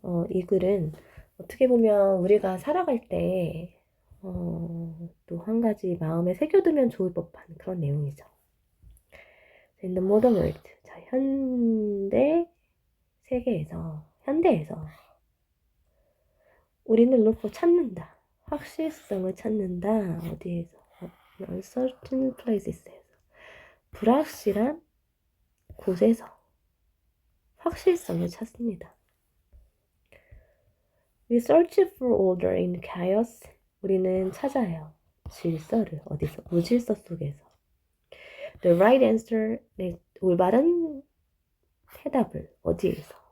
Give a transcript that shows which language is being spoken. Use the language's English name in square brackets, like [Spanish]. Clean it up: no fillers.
[Korean] 이 글은 어떻게 보면 우리가 살아갈 때 또 한 가지 마음에 새겨두면 좋을 법한 그런 내용이죠. [English] In the modern world, [Korean] 자, 현대 세계에서, 현대에서 우리는 로프 찾는다. 확실성을 찾는다. 어디에서? [English] uncertain places [Korean] 에서. 불확실한 곳에서 확실성을 찾습니다. [English] We search for order in chaos. [Korean] 우리는 찾아요. 질서를 어디서? 무질서 속에서. [English] The right answer, [Korean] 네, 올바른 해답을 어디에서?